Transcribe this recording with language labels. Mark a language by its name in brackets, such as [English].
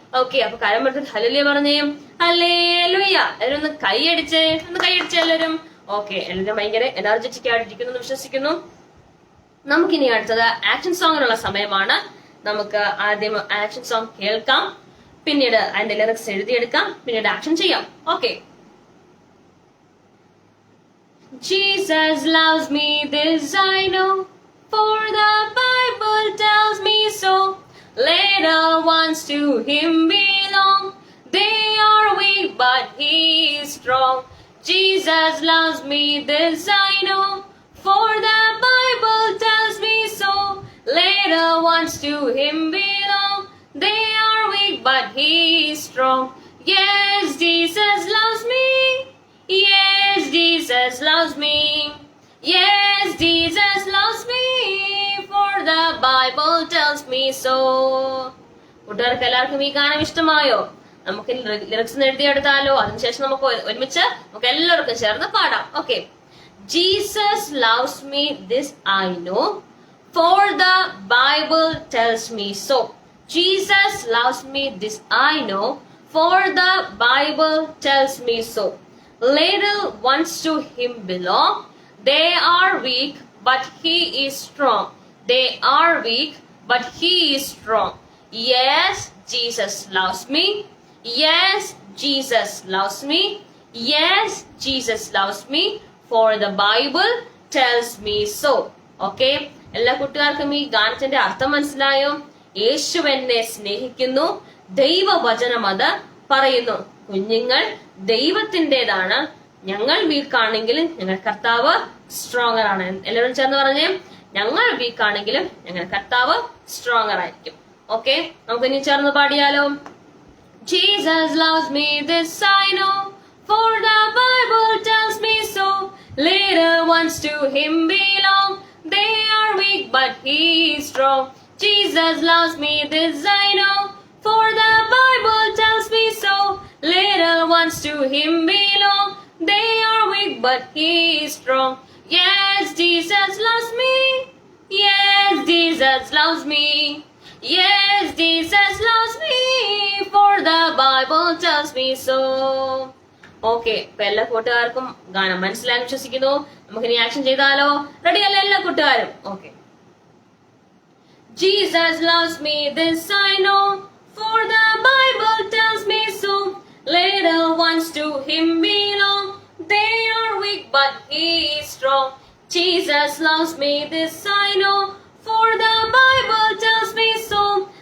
[Malayalam] Okay, അപ്പൊ കരമെടുത്ത് hallelujah പറഞ്ഞേ. Hallelujah. എല്ലാവരും ഒന്ന് കൈയടിച്ചേ എല്ലാവരും. ഓക്കെ, എല്ലാവരും ഭയങ്കര എനർജറ്റിക് ആയിട്ടിരിക്കുന്നു എന്ന് വിശ്വസിക്കുന്നു. നമുക്കിനി അടുത്തത് ആക്ഷൻ സോങ്ങിനുള്ള സമയമാണ്. നമുക്ക് ആദ്യം ആക്ഷൻ സോങ് കേൾക്കാം, പിന്നീട് അതിന്റെ ലിറിക്സ് എഴുതിയെടുക്കാം, പിന്നീട് ആക്ഷൻ ചെയ്യാം. Okay. [English] Jesus loves me, this I know, for the Bible tells me so. Little ones to him belong, they are weak but he is strong. Jesus loves me, this I know, for the Bible tells me so. Little ones to him belong, they are weak but he is strong. Yes, Jesus loves me. Yes, Jesus loves me. Yes, Jesus loves me, for the Bible tells me so. [Malayalam] കൂട്ടുകാർക്ക് എല്ലാവർക്കും ഈ ഗാനം ഇഷ്ടമായോ? നമുക്ക് lyrics എഴുതിയെടുത്താലോ? അതിനുശേഷം നമുക്ക് ഒരുമിച്ച് നമുക്ക് എല്ലാവർക്കും ചേർന്ന് പാടാം. Okay. [English] Jesus loves me, this I know, for the Bible tells me so. Jesus loves me, this I know, for the Bible tells me so. Little ones to him belong, they are weak but he is strong. They are weak but he is strong. Yes, Jesus loves me. Yes, Jesus loves me. Yes, Jesus loves me, for the Bible tells me so. [Malayalam] Okay, എല്ലാ കൂട്ടുകാർക്കും ഈ ഗാനത്തിന്റെ അർത്ഥം മനസ്സിലായോ? യേശു എന്നെ സ്നേഹിക്കുന്നു, ദൈവവചനം അത് പറയുന്നു. കുഞ്ഞുങ്ങൾ ദൈവത്തിൻ്റെതാണ്, ഞങ്ങൾ വീക്കാണെങ്കിലും ഞങ്ങൾ കർത്താവ് സ്ട്രോങ്ങർ ആണ്. എല്ലാവരും ചേർന്ന് പറഞ്ഞേ, ഞങ്ങൾ വീക്കാണെങ്കിലും ഞങ്ങൾ കർത്താവ് സ്ട്രോങ്ങർ ആയിരിക്കും. ഓക്കെ, നമുക്ക് ഇനി ചേർന്ന് പാടിയാലോ? [English] Jesus loves me, this I know, for the Bible tells me so. Little ones to him belong, they are weak but he is strong. Jesus loves me, this I know, for the Bible tells me so. Little ones to him belong, they are weak but he is strong. Yes, Jesus loves me. Yes, Jesus loves me. Yes, Jesus loves me, for the Bible tells me so. [Malayalam] Okay, ഇപ്പൊ എല്ലാ കൂട്ടുകാർക്കും ഗാനം മനസ്സിലായി വിശ്വസിക്കുന്നു. നമുക്ക് ഇനി action ചെയ്താലോ? Ready അല്ലേ എല്ലാ കൂട്ടുകാരും? Okay. [English] Jesus loves me, this I know, for the Bible tells me so. Little ones to him belong, they are weak but he is strong. Jesus loves me, this I know, for the Bible tells me so.